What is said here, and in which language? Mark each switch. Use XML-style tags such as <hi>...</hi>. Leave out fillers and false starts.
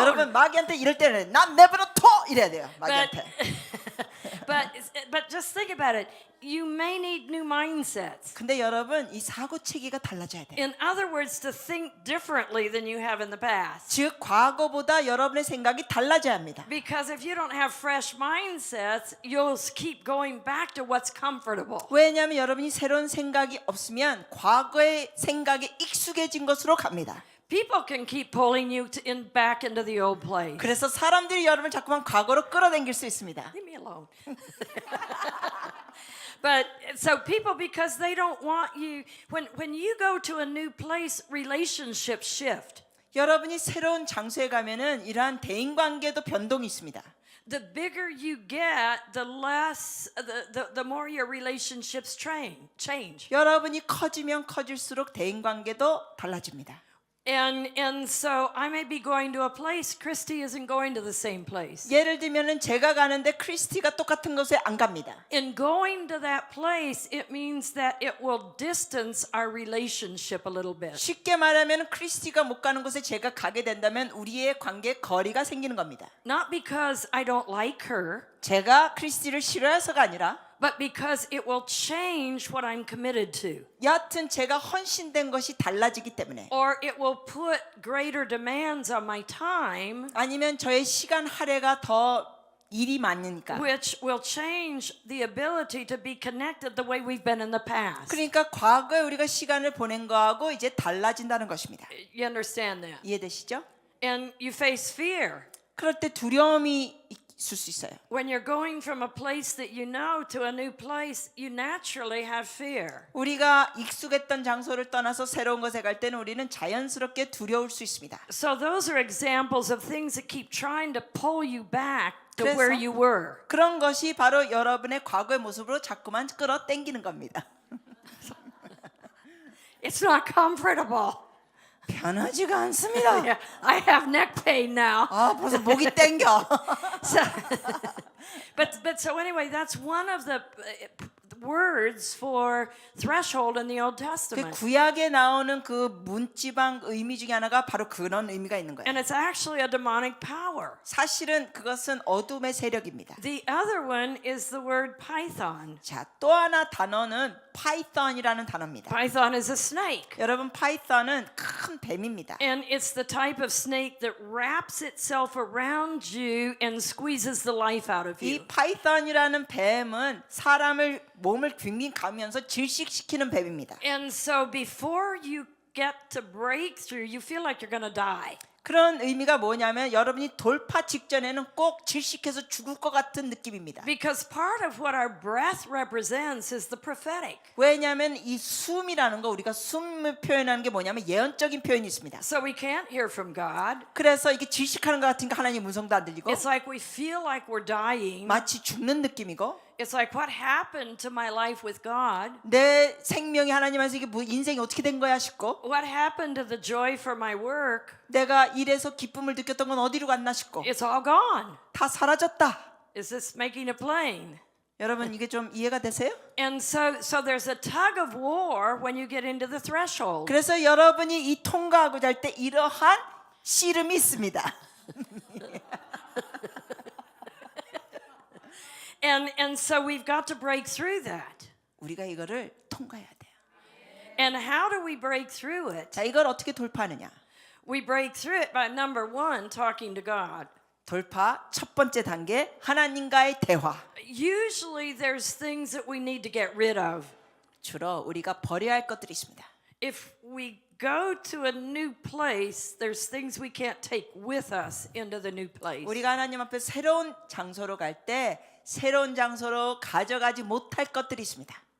<ko>여러분 마귀한테 이럴 때는 난 내버려 둬 이래야 돼요. 마귀한테.</ko> <en>But just think about it. You may need new mindsets.</en> <ko>근데 여러분 이 사고 체계가 달라져야 돼요.</ko> <en>In other words, to think differently than you have in the past.</en> <ko>즉 과거보다 여러분의 생각이 달라져야 합니다.</ko> <en>Because if you don't have fresh mindsets, you'll keep going back to what's comfortable.</en> <ko>왜냐하면 여러분이 새로운 생각이 없으면 과거의 생각에 익숙해진 것으로 갑니다.</ko> <en>People can keep pulling you back into the old place.</en> <ko>그래서 사람들이 여러분을 자꾸만 과거로 끌어당길 수 있습니다.</ko> <en>Leave me alone. But so people, because they don't want you, when you go to a new place, relationships shift.</en> <ko>여러분이 새로운 장소에 가면은 이러한 대인 관계도 변동이 있습니다.</ko> <en>The bigger you get, the less, the more your relationships change.</en> <ko>여러분이 커지면 커질수록 대인 관계도 달라집니다.</ko> <en>And so I may be going to a place, Christy isn't going to the same place.</en> <ko>예를 들면은 제가 가는데 크리스티가 똑같은 곳에 안 갑니다.</ko> <en>In going to that place, it means that it will distance our relationship a little bit.</en> <ko>쉽게 말하면 크리스티가 못 가는 곳에 제가 가게 된다면 우리의 관계에 거리가 생기는 겁니다.</ko> <en>Not because I don't like her,</en> <ko>제가 크리스티를 싫어해서가 아니라</ko> <en>but because it will change what I'm committed to.</en> <ko>여하튼 제가 헌신된 것이 달라지기 때문에</ko> <en>Or it will put greater demands on my time,</en> <ko>아니면 저의 시간 할애가 더 일이 많으니까</ko> <en>which will change the ability to be connected the way we've been in the past.</en> <ko>그러니까 과거에 우리가 시간을 보낸 거하고 이제 달라진다는 것입니다.</ko> <en>You understand that?</en> <ko>이해되시죠?</ko> <en>And you face fear.</en> <ko>그럴 때 두려움이 있을 수 있어요.</ko> <en>When you're going from a place that you know to a new place, you naturally have fear.</en> <ko>우리가 익숙했던 장소를 떠나서 새로운 곳에 갈 때는 우리는 자연스럽게 두려울 수 있습니다.</ko> <en>So those are examples of things that keep trying to pull you back to</en> <ko>그래서-</ko> <en>where you were.</en> <ko>그런 것이 바로 여러분의 과거의 모습으로 자꾸만 끌어당기는 겁니다.</ko> <en>It's not comfortable.</en> <ko>편하지가 않습니다.</ko> <en>Yeah, I have neck pain now.</en> <ko>아, 벌써 목이 땡겨.</ko> <en>So, but so anyway, that's one of the words for threshold in the Old</en> <ko>그</ko> <en>Testament.</en> <ko>구약에 나오는 그 문지방 의미 중에 하나가 바로 그런 의미가 있는 거예요.</ko> <en>And it's actually a demonic power.</en> <ko>사실은 그것은 어둠의 세력입니다.</ko> <en>The other one is the word python.</en> <ko>자, 또 하나 단어는 파이썬이라는 단어입니다.</ko> <en>Python is a snake.</en> <ko>여러분, 파이썬은 큰 뱀입니다.</ko> <en>And it's the type of snake that wraps itself around you and squeezes the life out of</en> <ko>이</ko> <en>you.</en> <ko>파이썬이라는 뱀은 사람을 몸을 빙빙 가면서 질식시키는 뱀입니다.</ko> <en>And so before you get to breakthrough, you feel like you're going to die.</en> <ko>그런 의미가 뭐냐면 여러분이 돌파 직전에는 꼭 질식해서 죽을 것 같은 느낌입니다.</ko> <en>Because part of what our breath represents is the prophetic.</en> <ko>왜냐하면 이 숨이라는 거 우리가 숨을 표현하는 게 뭐냐면 예언적인 표현이 있습니다.</ko> <en>So we can't hear from God.</en> <ko>그래서 이게 질식하는 것 같으니까 하나님 음성도 안 들리고</ko> <en>It's like we feel like we're dying.</en> <ko>마치 죽는 느낌이고</ko> <en>It's like what happened to my life with God?</en> <ko>내 생명이 하나님 안에서 이게 뭐 인생이 어떻게 된 거야 싶고</ko> <en>What happened to the joy for my work?</en> <ko>내가 일에서 기쁨을 느꼈던 건 어디로 갔나 싶고</ko> <en>It's all gone.</en> <ko>다 사라졌다.</ko> <en>Is this making it plain?</en> <ko>여러분 이게 좀 이해가 되세요?</ko> <en>And so there's a tug of war when you get into the threshold.</en> <ko>그래서 여러분이 이 통과하고자 할 때 이러한 씨름이 있습니다.</ko> <en>And so we've got to break through that.</en> <ko>우리가 이거를 통과해야 돼요.</ko> <en>And how do we break through it?</en> <ko>자, 이걸 어떻게 돌파하느냐?</ko> <en>We break through it by number one, talking to God.</en> <ko>돌파 첫 번째 단계, 하나님과의 대화.</ko> <en>Usually there's things that we need to get rid of.</en> <ko>주로 우리가 버려야 할 것들이 있습니다.</ko> <en>If we go to a new place, there's things we can't take with us into the new place.</en> <ko>우리가 하나님 앞에 새로운 장소로 갈 때 새로운 장소로 가져가지 못할 것들이 있습니다.</ko>